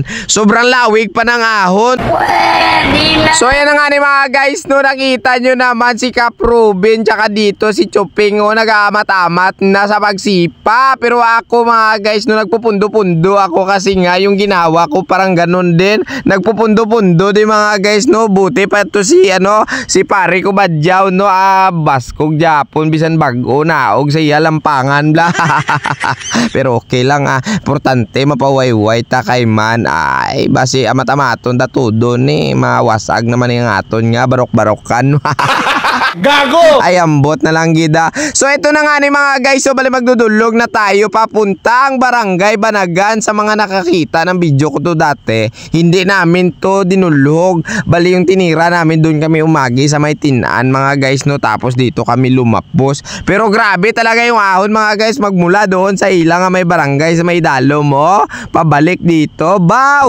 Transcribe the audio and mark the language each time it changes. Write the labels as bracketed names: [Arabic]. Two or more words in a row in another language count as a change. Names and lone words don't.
[Filipino] Sobrang lawig pa ng ahon. So ayan na nga ni mga guys, no, nakita nyo naman si Cap Ruben tsaka dito si Chuping, oh, nag-aamat-amat na sa pagsipa. Pero ako mga guys, no, nagpupundo-pundo ako kasi nga yung ginawa ko parang ganun din. Nagpupundo-pundo din mga guys, no. Buti pa to si si pare ko [Hiligaynon] Badyaw, no, baskog Japon bisan bago naog sa iya lampangan bla. Pero okay lang, importante mapawayway ta kay man. Ay basi amat-amaton da todo ni mawasag [Filipino] naman yung [Hiligaynon] aton nga barok-barokan. Gago! Ay, ambot na lang gida. [Filipino] So ito na nga ni mga guys, so bali magdudulog na tayo papuntang barangay Banagan. Sa mga nakakita ng video ko to dati, hindi namin to dinulog, bali yung tinira namin doon kami umagi sa may Tinaan mga guys, no. Tapos dito kami lumapos. Pero grabe talaga yung ahon mga guys, magmula doon sa ilang may barangay sa may Dalo mo pabalik dito, baw!